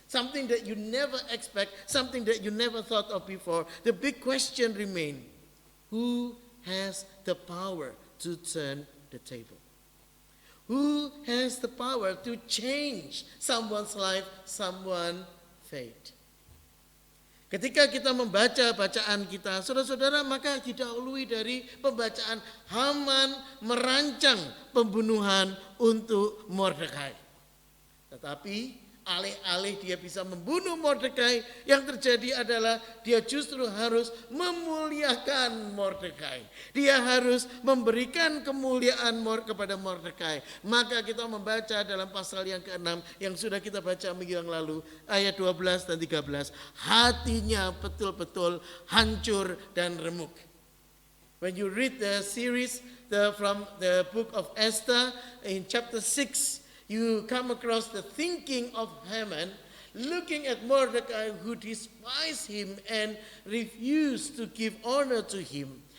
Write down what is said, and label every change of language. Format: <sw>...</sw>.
<en>Something that you never expect, something that you never thought of before. The big question remains, who has the power to turn the table? Who has the power to change someone's life, someone's fate?</en> <id>Ketika kita membaca bacaan kita, saudara-saudara, maka didahului dari pembacaan Haman merancang pembunuhan untuk Mordekai. Tetapi alih-alih dia bisa membunuh Mordekai, yang terjadi adalah dia justru harus memuliakan Mordekai. Dia harus memberikan kemuliaan kepada Mordekai. Maka kita membaca dalam pasal yang ke-6 yang sudah kita baca minggu yang lalu, ayat 12 dan 13. Hatinya betul-betul hancur dan remuk.</id> <en>When you read the series from the book of Esther in chapter 6, you come across the thinking of Haman, looking at Mordecai who despised him and refused to give honor to him.</en>